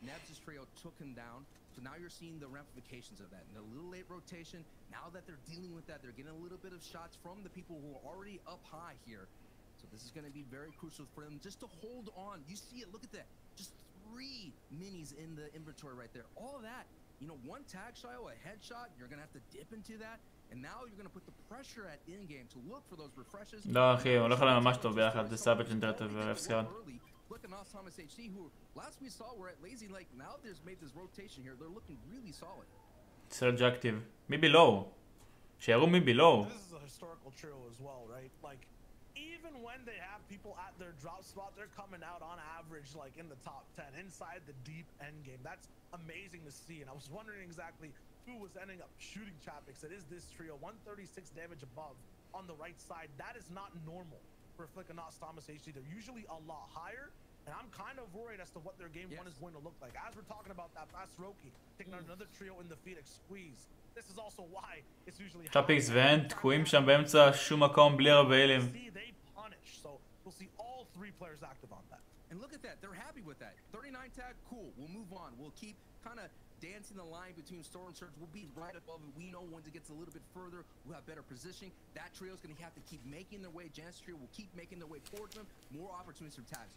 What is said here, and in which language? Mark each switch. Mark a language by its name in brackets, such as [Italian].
[English] So now you're seeing the ramifications of that. And a little late rotation, now that they're dealing with that, they're getting a little bit of shots from the people who are already up high here. So this is going to be very crucial for them just to hold on. You see it, look at that. Just 3 minis in the inventory right there. All that, you know, one tag shot, a headshot, you're going to have to dip into that. And now you're going to put the pressure at in-game to look for those refreshes. [Hebrew] לא, אחי, הוא הולך עליהם ממש טוב ביחד. זה סאבג' אינטרטב ורפסקארד. [English] Looking off Thomas HC, who last we saw were at Lazy Lake. Now they've made this rotation here. They're looking really solid. Surge active. Me below. Sharu me below. This is a historical trio as well, right? Like, even when they have people at their drop spot, they're coming out on average like in the top 10 inside the deep end game. That's amazing to see. And I was wondering exactly who was ending up shooting Chapix. It is this trio, 136 damage above on the right side. That is not normal for Flickanos Thomas HD. They're usually a lot higher, and I'm kind of worried as to what their game one is going to look like. As we're talking about that fast Roki, taking out another trio in the Phoenix squeeze. This is also why it's usually [Hebrew] Chapix ואנט תקועים שם באמצע שום מקום בלי הרבה אילים. [English] So we'll see all 3 players active on that. And look at that, they're happy with that. 39 tag, cool. We'll move on. We'll keep kind of dancing the line between Storm and Surge. We'll be right above it. We know once it gets a little bit further, we'll have better positioning. That trio is going to have to keep making their way. Jan's trio will keep making their way towards them. More opportunities for tags.